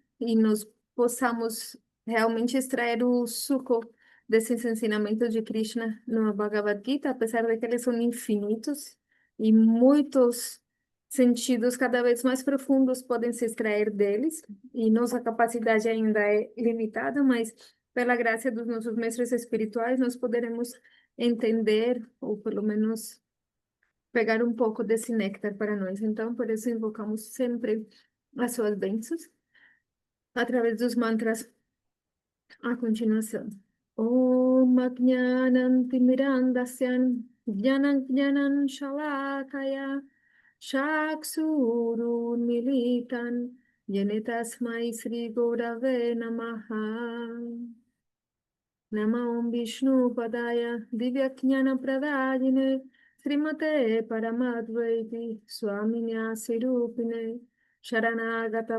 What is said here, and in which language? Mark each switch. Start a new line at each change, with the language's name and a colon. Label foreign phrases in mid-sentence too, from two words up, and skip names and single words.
Portuguese: e nos possamos realmente extrair o suco desses ensinamentos de Krishna no Bhagavad Gita, apesar de que eles são infinitos e muitos sentidos cada vez mais profundos podem se extrair deles, e nossa capacidade ainda é limitada, mas pela graça dos nossos mestres espirituais, nós poderemos entender, ou pelo menos pegar um pouco desse néctar para nós. Então, por isso, invocamos sempre as suas bênçãos através dos mantras a continuação.
Sanskrit: ॐ अज्ञानं तिमिरान्धस्यं ज्ञानं शलाकया चक्षुरुन् मीलितं येने तस्मै श्री गुरवे नमः. नमो विष्णु पादाय दिव्यज्ञान प्रदायिने श्रीमते परमाद्वैति स्वामिन्य सिरुपिणे शरणागत